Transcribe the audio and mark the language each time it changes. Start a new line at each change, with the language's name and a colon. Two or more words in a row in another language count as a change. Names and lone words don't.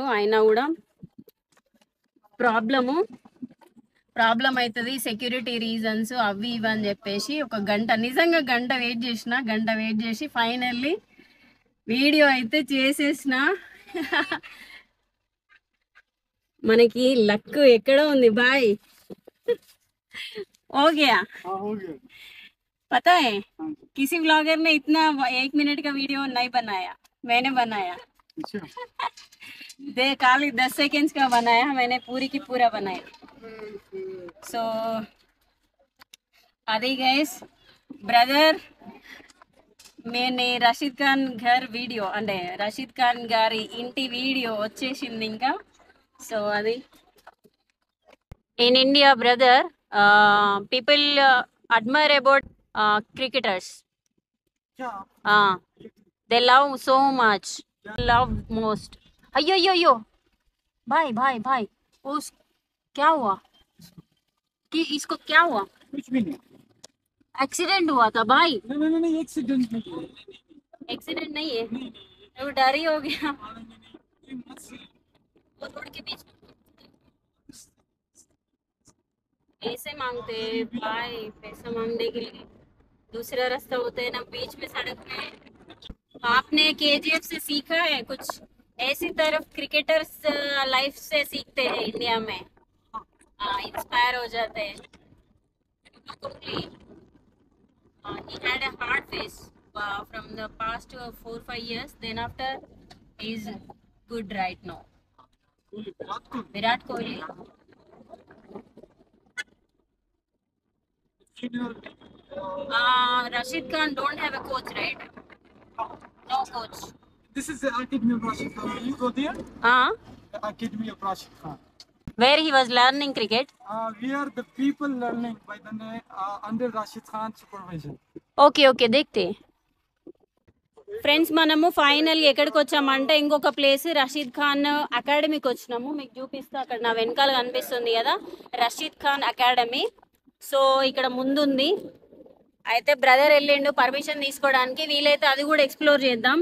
Telugu: అయినా కూడా ప్రాబ్లం అవుతుంది,
English: security reasons
Telugu: అవి ఇవి అని చెప్పేసి ఒక గంట, నిజంగా గంట వెయిట్ చేసి
English: finally video
Telugu: అయితే చేసేసిన. మనకి లక్ ఎక్కడ ఉంది బాయ్.
Hindi: हो गया हाँ हो गया। पता है किसी ब्लॉगर ने इतना 1 मिनट का वीडियो नहीं बनाया, मैंने बनाया। अच्छा खाली 10 सेकेंड्स का बनाया, मैंने पूरी की पूरा बनाया।
Telugu: సో అది
English: guys brother
Telugu: నేను రషీద్ ఖాన్ గారి వీడియో అంటే రషీద్ ఖాన్ గారి ఇంటి వీడియో వచ్చేసింది ఇంకా.
English: సో అది in India brother people admire about cricketers.
Hindi: क्या
English: they love so much, love most.
Telugu: అయ్యో అయ్యో అయ్యో
Hindi: भाई भाई भाई उस क्या हुआ कि इसको क्या हुआ? कुछ भी नहीं। एक्सीडेंट हुआ था भाई? नहीं एक्सीडेंट नहीं है। एक्सीडेंट नहीं है, वो डर ही हो गया। ये मत से वो रोड के बीच ऐसे मांगते हैं भाई, पैसा मांगने के लिए दूसरा रास्ता होता है ना, बीच में सड़क में। आपने केजीएफ से सीखा है कुछ? ऐसी तरफ
English: cricketers life
Hindi: से सीखते हैं इंडिया में, इंस्पायर हो जाते हैं।
English: He had a hard face from the past 4-5 years. Then after he is good right now. Virat Kohli. Rashid Khan don't have a coach, right? No coach. This is the Academy of Rashid Khan. You go there? The Academy of Rashid Khan. Where he was learning cricket. We are the people learning by the name under Rashid Khan supervision. okay okay देखते ఫ్రెండ్స్.
Telugu: మనము ఫైనల్ ఎక్కడికి వచ్చామంటే ఇంకొక ప్లేస్ రషీద్ ఖాన్ అకాడమీకి వచ్చినాము. మీకు చూపిస్తా, అక్కడ నా వెనకాల కనిపిస్తుంది కదా రషీద్ ఖాన్ అకాడమీ. సో ఇక్కడ ముందుంది. అయితే బ్రదర్ వెళ్ళిండు పర్మిషన్ తీసుకోవడానికి, వీలైతే అది కూడా ఎక్స్ప్లోర్ చేద్దాం.